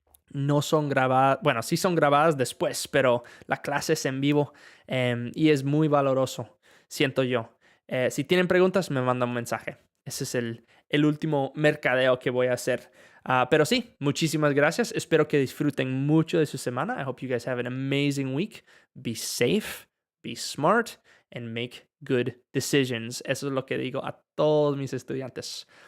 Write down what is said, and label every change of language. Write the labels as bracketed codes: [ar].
[es] No son grabadas, bueno, sí son grabadas después, pero la clase es en vivo y es muy valoroso, siento yo. Si tienen preguntas, me mandan un mensaje. Ese es el último mercadeo que voy a hacer. Pero sí, muchísimas gracias. Espero que disfruten mucho de su semana. [en] I hope you guys have an amazing week. Be safe, be smart, and make good decisions. [es] Eso es lo que digo a todos mis estudiantes.